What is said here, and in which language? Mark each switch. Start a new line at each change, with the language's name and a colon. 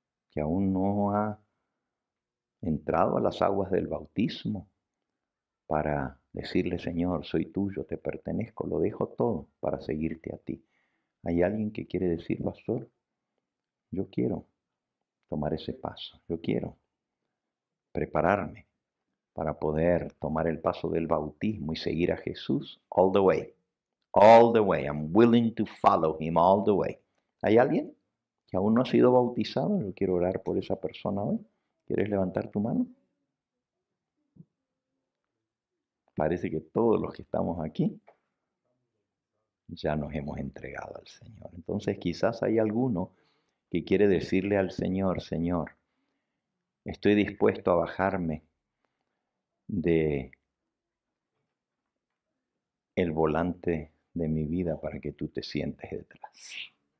Spanish: ¿Que aún no ha entrado a las aguas del bautismo para decirle, Señor, soy tuyo, te pertenezco, lo dejo todo para seguirte a ti? ¿Hay alguien que quiere decir, pastor, yo quiero tomar ese paso, yo quiero prepararme para poder tomar el paso del bautismo y seguir a Jesús
English: all the way? All the way. I'm willing to follow him all the way.
Spanish: ¿Hay alguien que aún no ha sido bautizado? Yo quiero orar por esa persona hoy. ¿Quieres levantar tu mano? Parece que todos los que estamos aquí ya nos hemos entregado al Señor. Entonces quizás hay alguno que quiere decirle al Señor, Señor, estoy dispuesto a bajarme de el volante de mi vida para que tú te sientes detrás.